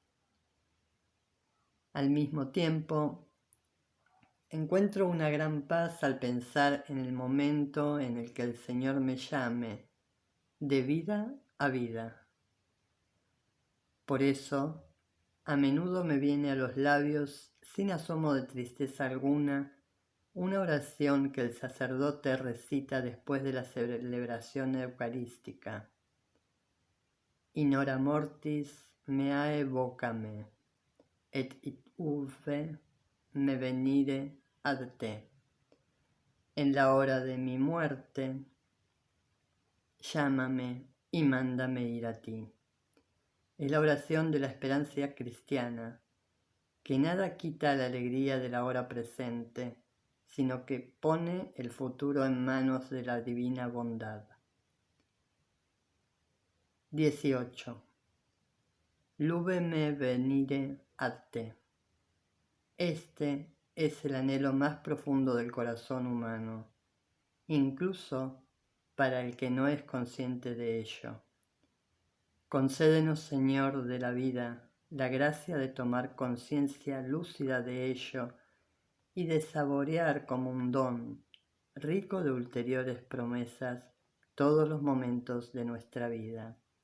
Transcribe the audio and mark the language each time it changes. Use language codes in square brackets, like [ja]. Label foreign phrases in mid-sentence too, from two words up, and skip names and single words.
[es] Al mismo tiempo, encuentro una gran paz al pensar en el momento en el que el Señor me llame de vida a vida. Por eso, a menudo me viene a los labios, sin asomo de tristeza alguna, una oración que el sacerdote recita después de la celebración eucarística. [la] In hora mortis meae vocame, et uve me venire ad te. [es] En la hora de mi muerte, llámame y mándame ir a ti. Es la oración de la esperanza cristiana, que nada quita la alegría de la hora presente, sino que pone el futuro en manos de la divina bondad. 18. [la] Lube me venire ad te. [es] Este es el anhelo más profundo del corazón humano, incluso para el que no es consciente de ello. Concédenos, Señor de la vida, la gracia de tomar conciencia lúcida de ello y de saborear como un don, rico de ulteriores promesas, todos los momentos de nuestra vida.